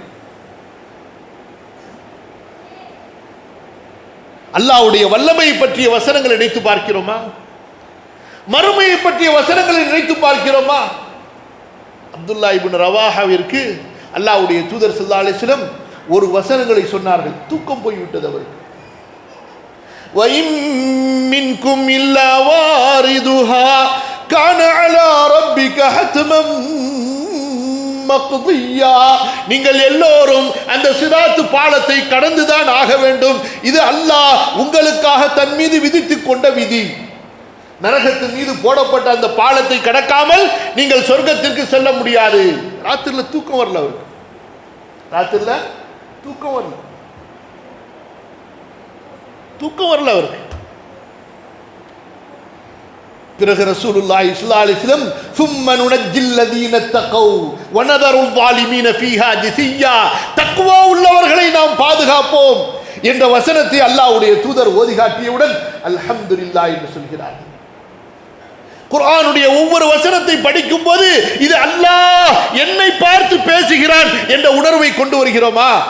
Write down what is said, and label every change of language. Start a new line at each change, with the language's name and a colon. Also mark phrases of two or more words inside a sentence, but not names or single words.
Tamil: அல்லாஹ்வுடைய வல்லமையை பற்றிய வசனங்களை நினைத்து பார்க்கிறோமா? மறுமையை பற்றிய வசனங்களை நினைத்து பார்க்கிறோமா? அப்துல்லா இப்னு ரவாஹாவிற்கு அல்லாஹ்வுடைய தூதர்
Arabic: صلى الله عليه وسلم
Tamil: ஒரு வசனங்களை சொன்னார்கள், தூக்கம் போய்விட்டது அவருக்கு.
Arabic: وَإِن مِّنكُمْ إِلَّا وَارِدُهَا كَانَ عَلَى رَبِّكَ حَتْمًا مَقْضِيًّا.
Tamil: நீங்கள் எல்லோரும் அந்த சிராத்து பாலத்தை கடந்துதான் ஆக வேண்டும். இது அல்லாஹ் உங்களுக்காக தன் மீது விதித்துக் கொண்ட விதி. நரகத்தின் மீது போடப்பட்ட அந்த பாலத்தை கடக்காமல் நீங்கள் சொர்க்கத்திற்கு செல்ல முடியாது. ராத்திரில தூக்கம் வரல அவருக்கு, ராத்திரில தூக்கம் வரல, தூக்கம் வரல அவருக்கு.
Arabic: பிறகு رسول الله صلى الله عليه وسلم ثُمَّ نُنَجِّي الَّذِينَ اتَّقَوْا وَنَذَرُ الظَّالِمِينَ فِيهَا جِثِيًّا.
Tamil: தக்வா உள்ளவர்களை நாம் பாதுகாப்போம் என்ற வசனத்தை அல்லாஹ்வுடைய தூதர் ஓதி காட்டியவுடன் அல்ஹம்துலில்லாஹ் என்று சொல்கிறார்கள். குர்ஆனுடைய ஒவ்வொரு வசனத்தை படிக்கும் போது இது அல்லாஹ் என்னை பார்த்து பேசுகிறான் என்ற உணர்வை கொண்டு வருகிறோமா?